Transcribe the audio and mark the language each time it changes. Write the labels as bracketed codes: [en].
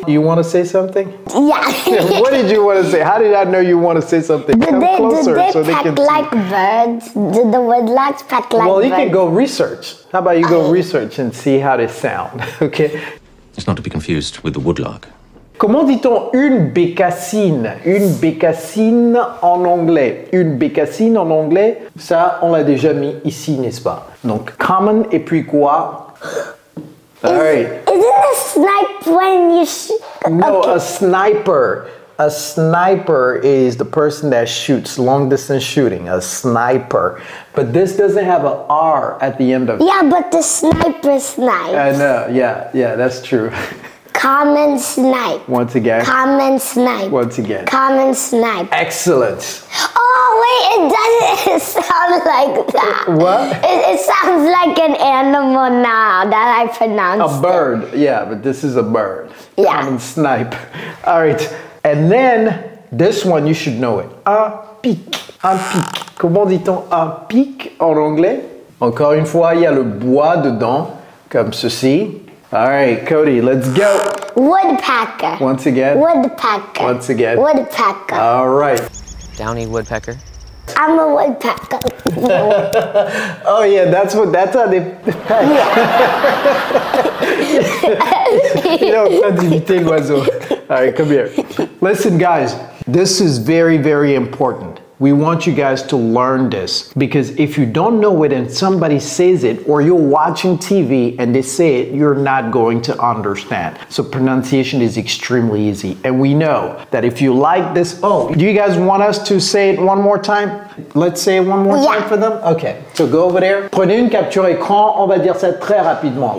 [en] You want to say something? Yeah. What did you want to say? How did I know you want to say something? Come closer so they can peck like birds? Do the woodlarks peck like birds? Well, you can go research. How about you go research and see how they sound, okay? It's not to be confused with the woodlark. [fr] Comment dit-on une bécassine? Une bécassine en anglais. Une bécassine en anglais, ça, on l'a déjà mis ici, n'est-ce pas? Donc, common et puis quoi? [en] All right. Isn't a snipe when you shoot? No, Okay. a sniper. A sniper is the person that shoots, long distance shooting, a sniper. But this doesn't have an R at the end of it. Yeah, but the sniper snipes. I know, yeah, that's true. Common snipe. Once again. Common snipe. Once again. Common snipe. Excellent. Oh, wait, it doesn't sound like that. What? It sounds like an animal now that I pronounced A bird, yeah, but this is a bird. Yeah. Common snipe. All right, and then this one, you should know it. Un [fr] pic. Un pic. Comment dit-on un pic en anglais? Encore une fois, il y a le bois dedans, comme ceci. [en] All right, Cody, let's go. Woodpecker. Once again. Woodpecker. Once again. Woodpecker. All right. Downy woodpecker. I'm a woodpecker. Oh yeah, that's how they peck. You know, [fr] en train d'imiter l'oiseau. [en] All right, come here. Listen, guys, this is very, very important. We want you guys to learn this because if you don't know it and somebody says it or you're watching TV and they say it, you're not going to understand. So pronunciation is extremely easy. And we know that if you like this, oh, do you guys want us to say it one more time? Let's say it one more time for them? Okay, so go over there. [fr] Prenez une capture écran, on va dire ça très rapidement.